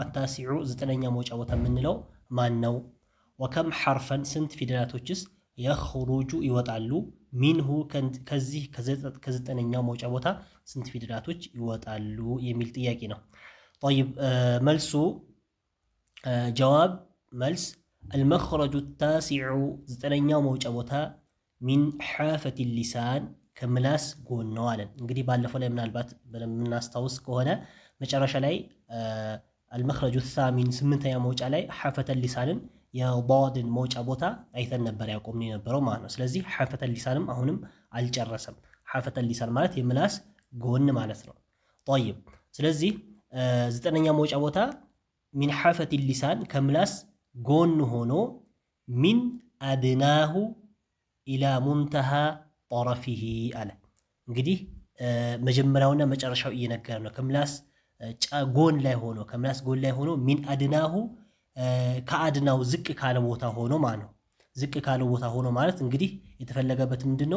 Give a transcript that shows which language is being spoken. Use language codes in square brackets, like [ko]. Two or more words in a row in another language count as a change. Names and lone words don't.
[am] አታሲዑ ዘጠነኛ መውጫ ቦታ የምንለው ማን ነው? [ar] وكم حرفا [am] ስንት ፊደላቶችስ የኽሩጁ ይወጣሉ? ሚንሁ ከዚህ ከዘጠነኛው መውጫ ቦታ ስንት ፊደላቶች ይወጣሉ የሚል ጥያቄ ነው። طيب መልሱ ጀዋብ መልስ [ar] المخرج التاسع [am] ዘጠነኛው መውጫ ቦታ [ar] من حافة اللسان [am] ከምላስ ጎን ነው አለን። እንግዲህ ባለፈው ላይ ምናልባት በምናስታውስ ከሆነ መጨረሻ ላይ [ar] المخرج الثامن [am] ስምንተኛ መውጫ ላይ ሓፈተ ሊሳንን የባድን መውጫ ቦታ አይተን ነበር ያቆምን የነበረው ማለት ነው። ስለዚህ ሓፈተ ሊሳንም አሁንም አልጨረሰም። [ar] حافة اللسان [am] ማለት የምላስ ጎን ማለት ነው። طيب ስለዚህ ዘጠነኛ መውጫ ቦታ [ar] من حافة اللسان [am] ከምላስ ጎን ሆኖ [ar] من أدناه إلى منتهى طرفه [am] አለ። እንግዲህ መጀመሪያውና መጨረሻው እየነገረ ነው። ከምላስ ጎን ላይ ሆኖ ከምላስ ጎን ላይ ሆኖ [ar] من أدناه [am] ከአድናው ዝቅ ካለ ቦታ ሆኖ ማለት ነው። ዝቅ ካለ ቦታ ሆኖ ማለት እንግዲህ የተፈለገበት ምንድነው?